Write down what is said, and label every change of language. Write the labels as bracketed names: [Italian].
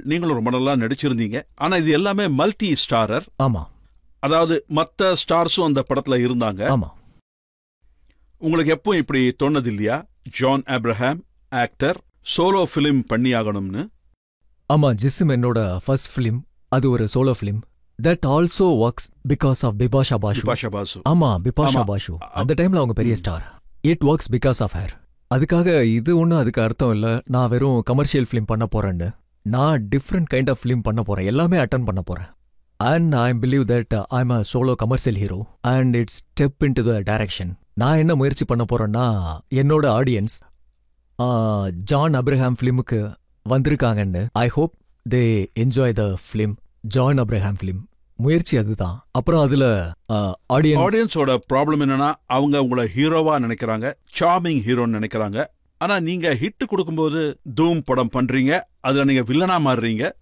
[Tamil] நீங்களும் ரொம்ப நல்லா நடிச்சிருந்தீங்க. ஆனா இது எல்லாமே மல்டி ஸ்டாரர். ஆமா, அதாவது மத்த ஸ்டார்ஸும் அந்த படத்துல இருந்தாங்க. ஆமா. உங்களுக்கு எப்பவும் இப்படி தோணது இல்லையா, John Abraham actor solo film பண்ணி ஆகணும்னு? ஆமா, ஜிஸ்ம் என்னோட ஃபர்ஸ்ட் பிலிம். அது ஒரு solo film. [English] That also works because of Bipasha Basu. [Tamil] ஆமா, பிபாஷா பாசு. அந்த டைம்ல அவங்க பெரிய star. [English] It works because of her. [Tamil] அதுக்காக இது ஒண்ணு அதுக்கு அர்த்தம் இல்ல நான் வெறும் கமர்ஷியல் ஃபிலிம் பண்ண போறேன்னு. நான் டிஃப்ரெண்ட் கைண்ட் ஆஃப் ஃபிலிம் பண்ண போறேன். எல்லாமே அட்டெண்ட் பண்ண போறேன். [English] And I believe that I'm a solo commercial hero and it's step into the direction. [Tamil] நான் என்ன முயற்சி பண்ண போறேன்னா, என்னோட ஆடியன்ஸ் ஜான் ஆப்ரஹாம் ஃபிலிமுக்கு வந்திருக்காங்கன்னு. [English] I hope they enjoy the film. [Tamil] John Abraham film முயற்சி அதுதான். அப்புறம் அதுல ஆடியன்ஸோட ப்ராப்ளம் என்னன்னா, அவங்க உங்களை ஹீரோவா நினைக்கிறாங்க, சார்மிங் ஹீரோன்னு நினைக்கிறாங்க. ஆனா நீங்க ஹிட் கொடுக்கும்போது தூம் படம் பண்றீங்க, அதுல நீங்க வில்லனா மாறுறீங்க.